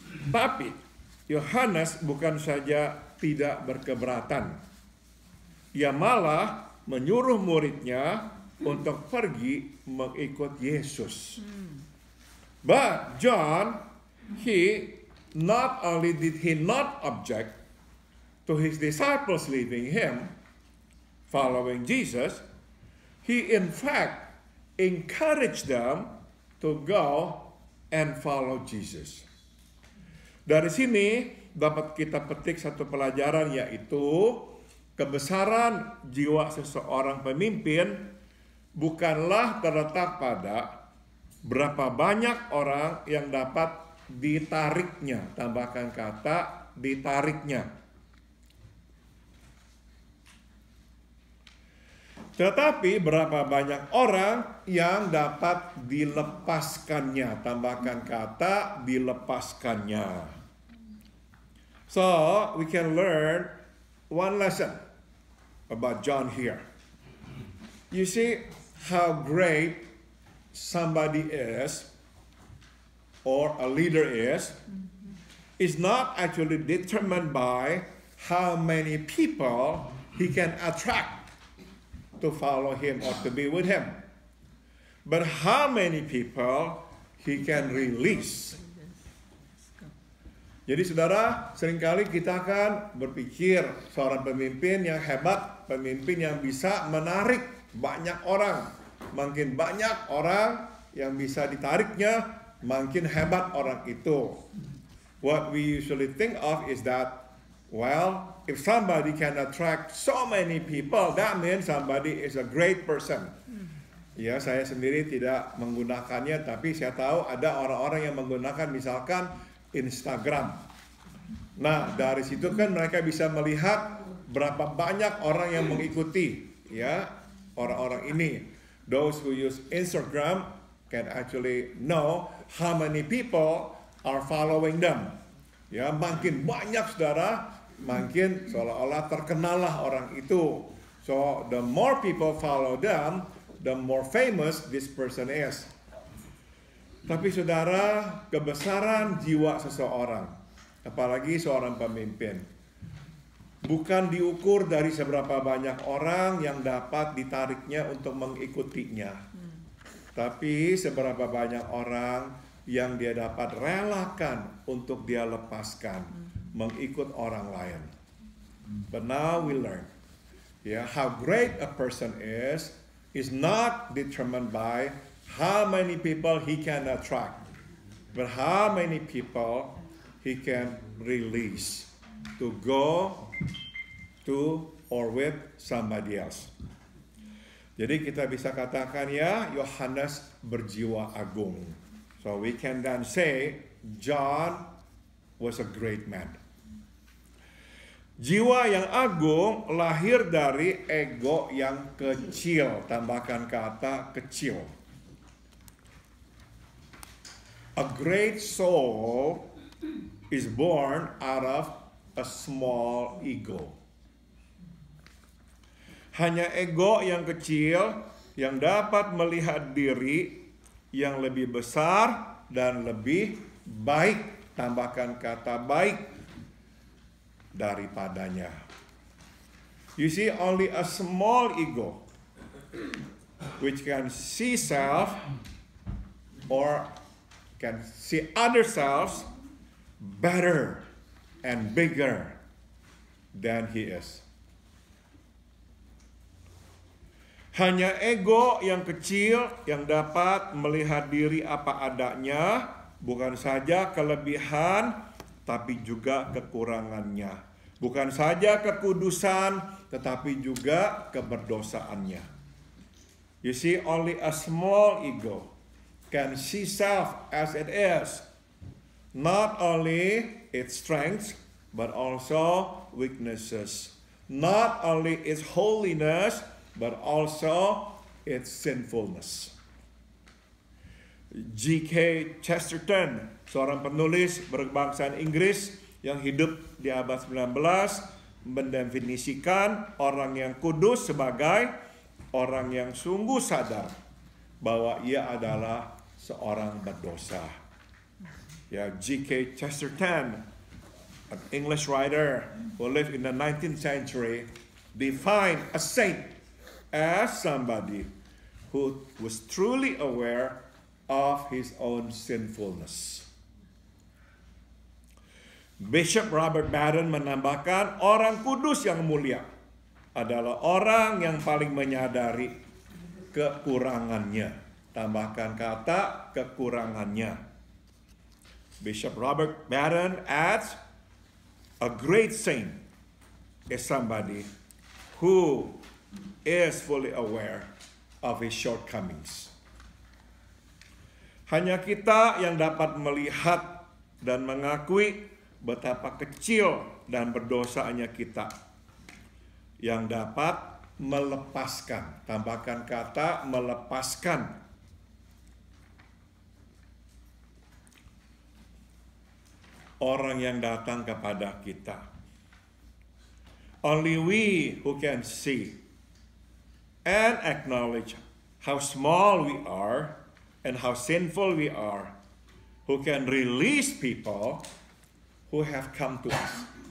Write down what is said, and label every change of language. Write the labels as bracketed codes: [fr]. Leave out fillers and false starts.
[id] Tapi Yohanes bukan saja tidak berkeberatan, ia malah menyuruh muridnya untuk pergi mengikut Yesus. [en] But John, he not only did he not object to his disciples leaving him, following Jesus, he in fact encouraged them to go and follow Jesus. [id] Dari sini dapat kita petik satu pelajaran, yaitu kebesaran jiwa seseorang pemimpin bukanlah terletak pada berapa banyak orang yang dapat ditariknya, tambahkan kata ditariknya. Tetapi berapa banyak orang yang dapat dilepaskannya, tambahkan kata dilepaskannya. [en] So, we can learn one lesson about John here. You see how great somebody is, or a leader is not actually determined by how many people he can attract to follow him or to be with him, but how many people he can release. [id] Jadi saudara, seringkali kita akan berpikir seorang pemimpin yang hebat, pemimpin yang bisa menarik banyak orang. Makin banyak orang yang bisa ditariknya, makin hebat orang itu. [en] What we usually think of is that, well, if somebody can attract so many people, that means somebody is a great person. [id] Ya, saya sendiri tidak menggunakannya, tapi saya tahu ada orang-orang yang menggunakan misalkan Instagram. Nah, dari situ kan mereka bisa melihat berapa banyak orang yang mengikuti, ya, orang-orang ini. [en] Those who use Instagram can actually know how many people are following them. [id] Ya, makin banyak saudara, makin seolah-olah terkenallah orang itu. [en] So, the more people follow them, the more famous this person is. [id] Tapi saudara, kebesaran jiwa seseorang, apalagi seorang pemimpin, bukan diukur dari seberapa banyak orang yang dapat ditariknya untuk mengikutinya, tapi seberapa banyak orang yang dia dapat relakan untuk dia lepaskan, mengikut orang lain. [en] But now we learn, how great a person is not determined by how many people he can attract, but how many people he can release to go to or with somebody else. [id] Jadi kita bisa katakan Yohanes berjiwa agung. [en] So we can then say John was a great man. [id] Jiwa yang agung lahir dari ego yang kecil, tambahkan kata kecil. [en] A great soul is born out of a small ego. [id] Hanya ego yang kecil yang dapat melihat diri yang lebih besar dan lebih baik, tambahkan kata baik, daripadanya. [en] You see, only a small ego which can see self or can see other selves better and bigger than he is. [id] Hanya ego yang kecil yang dapat melihat diri apa adanya, bukan saja kelebihan, tapi juga kekurangannya. Bukan saja kekudusan, tetapi juga keberdosaannya. [en] You see, only a small ego can see self as it is. Not only its strengths, but also weaknesses. Not only its holiness, but also its sinfulness. [id] G.K. Chesterton, seorang penulis berkebangsaan Inggris yang hidup di abad 19, mendefinisikan orang yang kudus sebagai orang yang sungguh sadar bahwa ia adalah seorang berdosa. [en] G.K. Chesterton, an English writer who lived in the 19th century, defined a saint as somebody who was truly aware of his own sinfulness. [id] Bishop Robert Barron menambahkan, orang kudus yang mulia adalah orang yang paling menyadari kekurangannya. Tambahkan kata kekurangannya. [en] Bishop Robert Barron adds, a great saint is somebody who is fully aware of his shortcomings. [id] Hanya kita yang dapat melihat dan mengakui betapa kecil dan berdosanya kita yang dapat melepaskan. Tambahkan kata melepaskan. Orang yang datang kepada kita. [en] Only we who can see and acknowledge how small we are and how sinful we are, who can release people who have come to us.